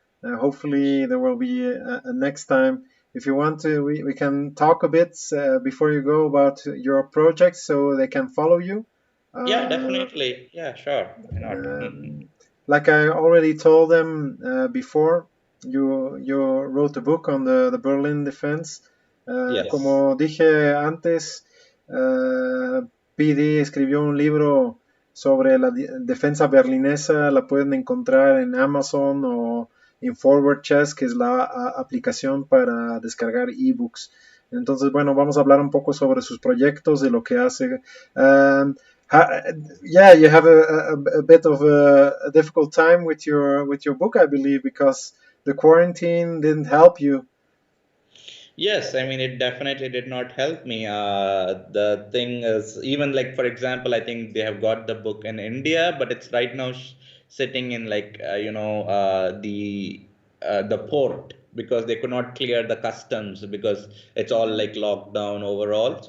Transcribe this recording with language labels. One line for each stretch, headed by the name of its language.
English: Hopefully, there will be a next time. If you want to, we can talk a bit before you go about your project so they can follow you. Yeah, Uh, definitely. Yeah, sure. Why not? um, like I already told them before, you wrote a book on the Berlin defense. Yes.
Spanish: Como dije antes, PD escribió un libro sobre la defensa berlinesa. La pueden encontrar en Amazon o en Forward Chess, que es la aplicación para descargar ebooks. Entonces, bueno, vamos a hablar un poco sobre sus proyectos, de lo que hace.
English: Um, Ha- yeah, you have a bit of a difficult time with your book, I believe, because the quarantine didn't help you. Yes, I mean, it definitely did not help me. The thing is, even like, for example, I think they have got the book in India, but it's right now sitting in like, the port because they could not clear the customs because it's all like locked down overall.